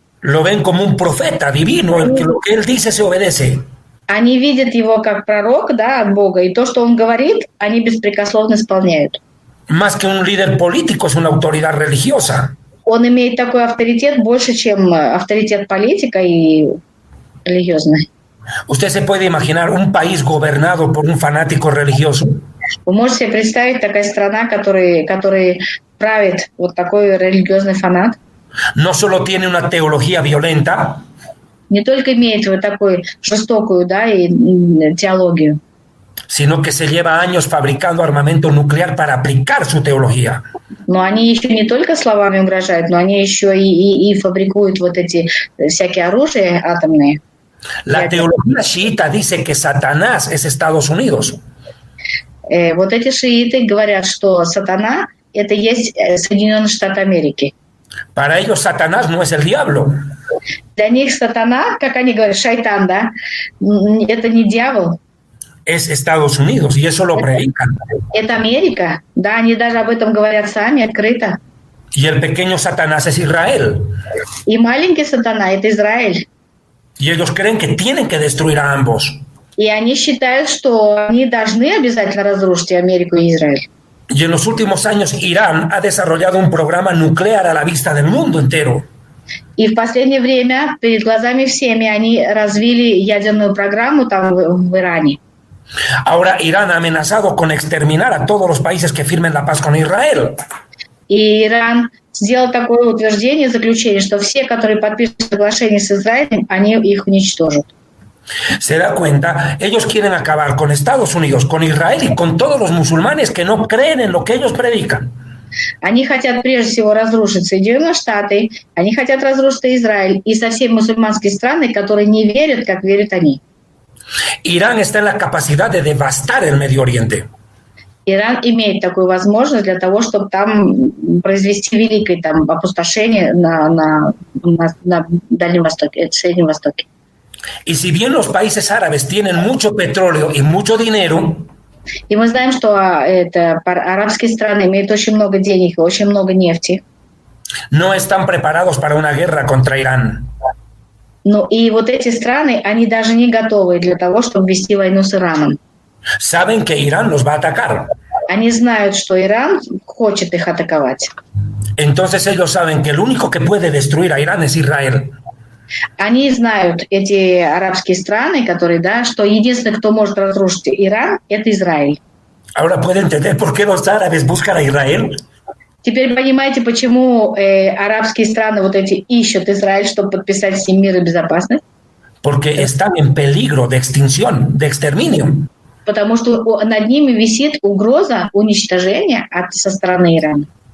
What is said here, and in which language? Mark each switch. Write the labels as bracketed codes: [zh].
[es] Lo ven como un profeta divino, el que lo que él dice se obedece. [ru] Они видят его как пророк, да, от Бога, и то, что он говорит, они беспрекословно исполняют. [es] Más que un líder político, es una autoridad religiosa. [ru] Он имеет такой авторитет больше, чем авторитет политика и религиозный. [es] Usted se puede imaginar un país gobernado por un fanático religioso. [ru] Вы можете себе представить такая страна, который правит вот такой религиозный фанат? [es] No solo tiene una teología violenta, [ru] Не только имеет вот такую жестокую, да, и теологию, [es] sino que se lleva años fabricando armamento nuclear para aplicar su teología. [ru] но они еще не только словами угрожают, но они еще и фабрикуют вот эти всякие оружия атомные. [es] La teología chiita dice que Satanás es Estados Unidos. [ru] Вот эти шииты говорят, что сатана – это есть Соединенные Штаты Америки. [es] Para ellos Satanás no es el diablo. [ru] Для них сатана, как они говорят, шайтан, да, это не дьявол. [es] Es Estados Unidos y eso lo predican. [ru] Это Америка, да, они даже об этом говорят сами открыто. [es] Y el pequeño Satanás es Israel. [ru] И маленький сатана – это Израиль. [es] Y ellos creen que tienen que destruir a ambos. [ru] И они считают, что они должны обязательно разрушить и Америку, и Израиль. [es] Y en los últimos años Irán ha desarrollado un programa nuclear a la vista del mundo entero. [ru] И в последнее время перед глазами всеми они развили ядерную программу там в Иране. [es] Ahora Irán ha amenazado con exterminar a todos los países que firmen la paz con Israel. [ru] И Иран сделал такое утверждение, заключение, что все, которые подпишут соглашение с Израилем, они их уничтожат. [es] Se da cuenta, ellos quieren acabar con Estados Unidos, con Israel y con todos los musulmanes que no creen en lo que ellos predican. [ru] Они хотят прежде всего разрушить Соединенные Штаты, они хотят разрушить Израиль и со всеми мусульманские страны, которые не верят, как верят они. [es] Irán está en la capacidad de devastar el Medio Oriente. [ru] Иран имеет такую возможность для того, чтобы там произвести великое там опустошение на Дальнем Востоке, Среднем Востоке. [es] Y si bien los países árabes tienen mucho petróleo y mucho dinero, [ru] И мы знаем, что арабские страны имеют очень много денег и очень много нефти. [es] no están preparados para una guerra contra Irán. [ru] Ну и вот эти страны, они даже не готовы для того, чтобы вести войну с Ираном. [es] Saben que Irán los va a atacar. [ru] Они знают, что Иран хочет их атаковать. [es] Entonces ellos saben que el único que puede destruir a Irán es Israel. [ru] Они знают, эти арабские страны, которые, да, что единственный, кто может разрушить Иран, это Израиль. [es] Ahora puede entender por qué los árabes buscan a Israel. [ru] Теперь понимаете, почему арабские страны вот эти ищут Израиль, чтобы подписать с ним мир и безопасность? [es] Porque están en peligro de extinción, de exterminio. [ru] Потому что над ними висит угроза уничтожения со стороны Ирана.